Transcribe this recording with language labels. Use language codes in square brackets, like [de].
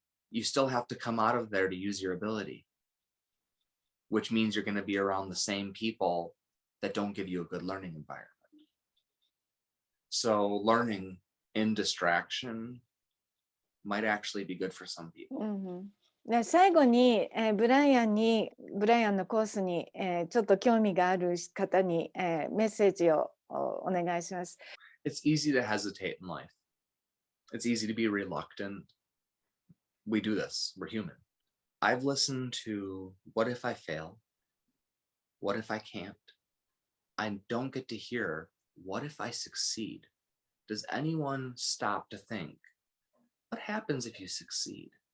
[en] You still have to come out of there to use your ability, which means you're going to be around the same people that don't give you a good learning environment. So learning in distraction might actually be good for some people. [ja] で最後に、ブライアンのコースに、ちょっと興味がある方に、メッセージをお願いします。 [en] It's easy to hesitate in life. It's easy to be reluctant. We do this. We're human. I've listened to what if I fail? What if I can't? I don't get to hear what if I succeed? Does anyone stop to think, what happens if you succeed?